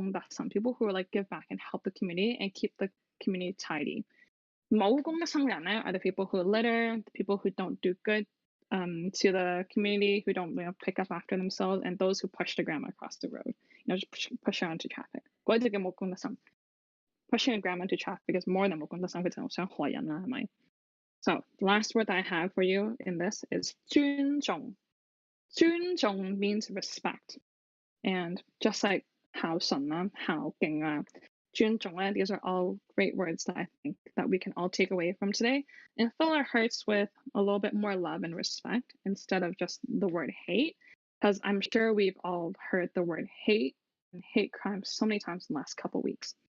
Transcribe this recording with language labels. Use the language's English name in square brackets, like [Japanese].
[English] Some people who are like give back and help the community and keep the community tidy. [Cantonese] 冇公德心嘅人咧 [English] are the people who litter, the people who don't do good to the community, who don't pick up after themselves, and those who push the grandma across the road, just push her into traffic. [Cantonese] 嗰啲叫冇公德心. [English] Pushing a grandma into traffic is more than [Cantonese] 冇公德心，佢就想害人啦，係咪？ [English] So the last word that I have for you in this is 尊重. 尊重 means respect. And just like 孝順啦、孝敬啦、尊重啦, these are all great words that I think that we can all take away from today and fill our hearts with a little bit more love and respect instead of just the word hate, because I'm sure we've all heard the word hate and hate crime so many times in the last couple weeks.